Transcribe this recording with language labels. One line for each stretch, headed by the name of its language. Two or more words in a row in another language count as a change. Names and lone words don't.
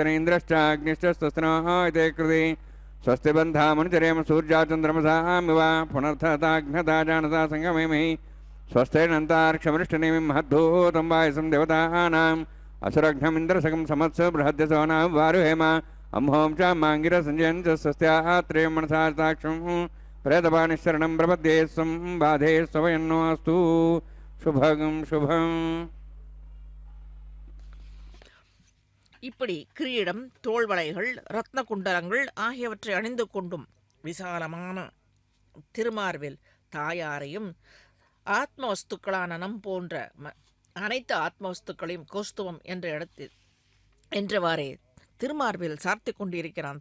Sanskrit: न इन्द्रश्चाग्निश्च स्वस्ति नोः इते कृति स्वस्ति बन्धामनुचरेम सूर्याचन्द्रमसामिव पुनर्थताघ्नता जानता सङ्गमेमहि स्वस्तेनन्तार्क्षमरिष्टनेमिं महद्धूतं वायसं देवतानाम् असुरघ्नमिन्द्रसकं समत्स बृहद्यसोनां वारुहेम अम्हों च माङ्गिरसञ्जयं च स्वस्त्यात्रेयं मनसाक्षं प्रेतपाणिशरणं प्रपद्ये स्वं बाधे स्वयन्नोऽस्तु शुभगं शुभम्.
Tamil: இப்படி கிரீடம், தோள்வளைகள், ரத்ன குண்டலங்கள் ஆகியவற்றை அணிந்து கொண்டும் விசாலமான திருமார்வில் தாயாரையும் ஆத்ம வஸ்துக்களான நம் போன்ற அனைத்து ஆத்மவஸ்துக்களையும் கௌஸ்துவம் என்ற இடத்தில் என்றவாறே திருமார்பில் சார்த்தி கொண்டிருக்கிறான்.